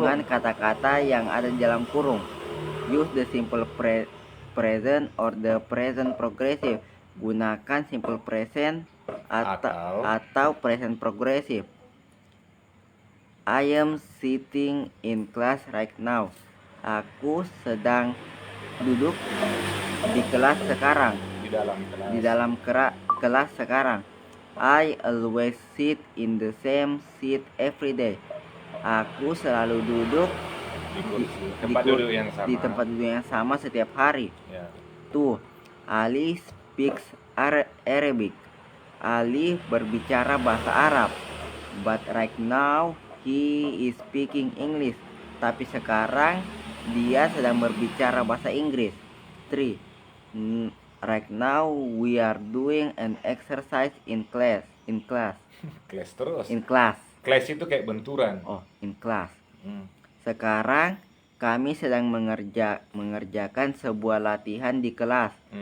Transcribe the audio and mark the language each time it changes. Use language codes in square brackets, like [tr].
[id] Dengan kata-kata yang ada di dalam kurung. [en] Use the simple present or the present progressive. [id] Gunakan simple present atau present progressive. [en] I am sitting in class right now. [id] Aku sedang duduk di kelas sekarang. Di dalam kelas sekarang. [en] I always sit in the same seat every day. [id] Aku selalu duduk di tempat duduk yang sama setiap hari. Ya. [en] 2. Ali speaks Arabic. [id] Ali berbicara bahasa Arab. [en] But right now he is speaking English. [id] Tapi sekarang dia sedang berbicara bahasa Inggris. 3. [en] Right now we are doing an exercise in class. [id] Kelas terus. [en] In class. [id] Kelas itu kayak benturan. [en] Oh, in class. [id] Sekarang kami sedang mengerjakan sebuah latihan di kelas.